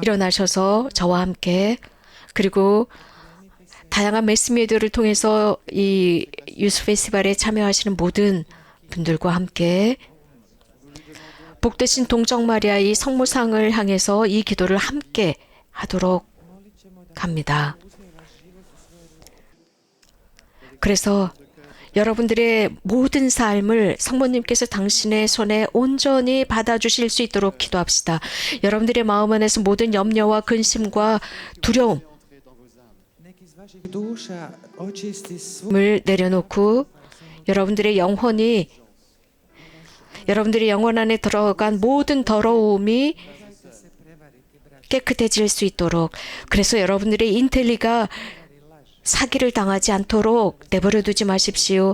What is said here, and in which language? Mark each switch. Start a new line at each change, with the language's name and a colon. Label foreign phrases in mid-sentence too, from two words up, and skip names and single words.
Korean: 일어나셔서 저와 함께 그리고 다양한 매스미디어를 통해서 이 유스 페스티벌에 참여하시는 모든 분들과 함께 복되신 동정 마리아의 성모상을 향해서 이 기도를 함께 하도록 합니다. 그래서 여러분들의 모든 삶을 성모님께서 당신의 손에 온전히 받아주실 수 있도록 기도합시다. 여러분들의 마음 안에서 모든 염려와 근심과 두려움,
Croatian: Neki iz vaših duša očisti svu
Korean: 을 내려놓고 여러분들의 영혼 안에 들어간 모든 더러움이 깨끗해질 수 있도록, 그래서 여러분들의 인텔리가 사기를 당하지 않도록 내버려 두지 마십시오.